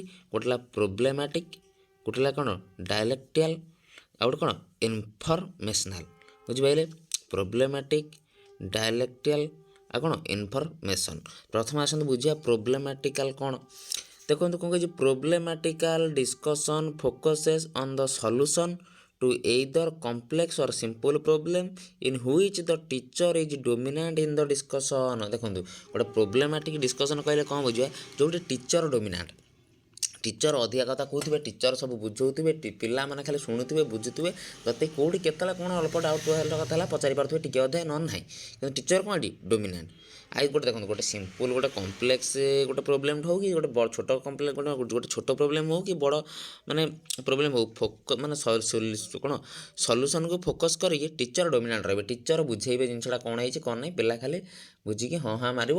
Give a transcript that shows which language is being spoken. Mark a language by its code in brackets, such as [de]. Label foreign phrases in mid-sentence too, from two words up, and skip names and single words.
[or] ଗୋଟେ ହେଲା ପ୍ରୋବ୍ଲେମାଟିକ୍, ଗୋଟେ ହେଲା କ'ଣ ଡାଇଲେକ୍ଟିଆଲ୍, ଆଉ ଗୋଟେ କ'ଣ ଇନଫର୍ମେସନାଲ୍, ବୁଝିପାରିଲେ। [en] problematic, dialectical, [or] ଆଉ କ'ଣ [en] information. [or] ପ୍ରଥମେ ଆସନ୍ତୁ ବୁଝିବା ପ୍ରୋବ୍ଲେମାଟିକାଲ୍ କ'ଣ। ଦେଖନ୍ତୁ କ'ଣ କହିଛି, [en] problematical discussion focuses on the solution to either complex or simple problem in which the teacher is dominant in the discussion। [or] ଦେଖନ୍ତୁ ଗୋଟେ [en] problematic discussion [or] କହିଲେ କ'ଣ ବୁଝିବା, ଯେଉଁଠି [en] teacher dominant, [or] ଟିଚର ଅଧିକା କଥା କହୁଥିବେ, ଟିଚର ସବୁ ବୁଝାଉଥିବେ, ପିଲାମାନେ ଖାଲି ଶୁଣୁଥିବେ, ବୁଝୁଥିବେ, ଯଦି କେଉଁଠି କେତେବେଳେ କ'ଣ ଅଳ୍ପ ଡାଉଟ୍ କଥା ହେଲା ପଚାରି ପାରୁଥିବେ, ଟିକେ ଅଧେ ନହେଲେ ନାହିଁ, କିନ୍ତୁ ଟିଚର କ'ଣ ଏଠି ଡୋମିନାଣ୍ଟ। ଆଉ ଗୋଟେ ଦେଖନ୍ତୁ ଗୋଟେ ସିମ୍ପଲ୍ ଗୋଟେ କମ୍ପ୍ଲେକ୍ସ ଗୋଟେ ପ୍ରୋବ୍ଲେମ୍ ହେଉ କି ଗୋଟେ ବଡ଼ ଛୋଟ କମ୍ପ୍ଲେକ୍ସ ଗୋଟେ ଛୋଟ ପ୍ରୋବ୍ଲେମ୍ ହେଉ କି ବଡ଼ ମାନେ ପ୍ରୋବ୍ଲେମ୍ ହେଉ, ମାନେ କ'ଣ ସଲ୍ୟୁସନ୍କୁ ଫୋକସ୍ କରିକି [en] teacher dominant [or] ରହିବେ, ଟିଚର ବୁଝେଇବେ ଜିନିଷଟା କ'ଣ ହେଇଛି କ'ଣ ନାହିଁ, ପିଲା ଖାଲି ବୁଝିକି ହଁ ହାଁ ମାରିବ।